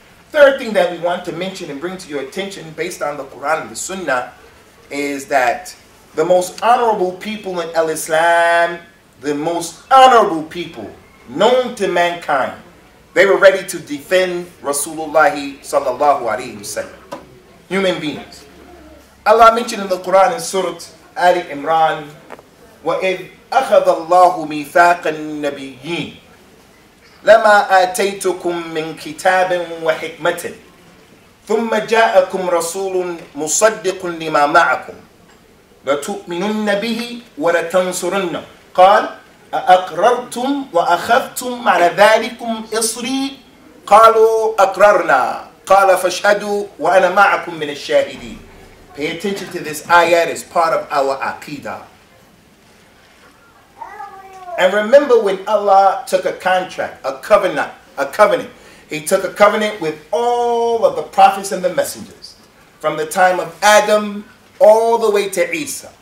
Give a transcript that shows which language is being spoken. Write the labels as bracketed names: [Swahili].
[English] Third thing that we want to mention and bring to your attention based on the Quran and the Sunnah is that the most honorable people in Islam, the most honorable people known to mankind, they were ready to defend Rasulullah sallallahu alaihi wasallam. Human beings. [Arabic] Allah mentioned in the Quran in Surah Ali Imran, وَإِذْ أَخَذَ اللَّهُ مِيثَاقَ النَّبِيِّينَ لَمَا آتَيْتُكُم مِّن كِتَابٍ وَحِكْمَةٍ ثُمَّ جَاءَكُمْ رَسُولٌ مُصَدِّقٌ لِمَا مَعَكُمْ لَتُؤْمِنُنَّ بِهِ وَلَتَنصُرُنَّهُ قَالَ أَأَقْرَرْتُمْ وَأَخَذْتُمْ عَلَى ذَلِكُمْ إِصْرِي قَالُوا أَقْرَرْنَا قَالَ فَاشْهَدُوا وَأَنَا مَعَكُمْ مِنَ الشَّاهِدِينَ. [English] Pay attention to this ayat as part of our aqidah. And remember when Allah took a contract, a covenant. He took a covenant with all of the prophets and the messengers. From the time of Adam all the way to Isa.